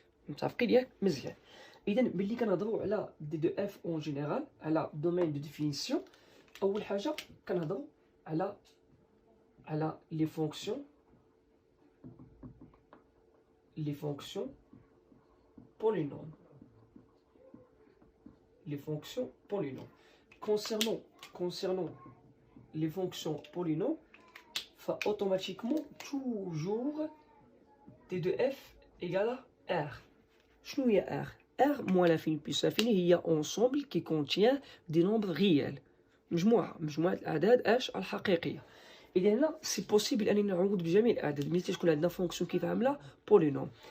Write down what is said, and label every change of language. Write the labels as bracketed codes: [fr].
[ar] متفقين ياك؟ مزيان. اذا ملي كنهضروا على دي دو اف اون جينيرال على دومين دو ديفينيسيون، اول حاجه كنهضروا على لي فونكسيون polynômes. [fr] Les fonctions polynômes. Concernant les fonctions polynômes, automatiquement toujours d de f égale à r. [ar] شنو هي r? [fr] r moins l'infini plus l'infini [ar] هي [fr] ensemble qui contient des nombres réels. [ar] مجموعة الأعداد الحقيقية. إذا هنا سي بوسيبل أنني نعوض بجميع الأعداد ملي تكون عندنا فونكسيون كيف عاملة بولينوم.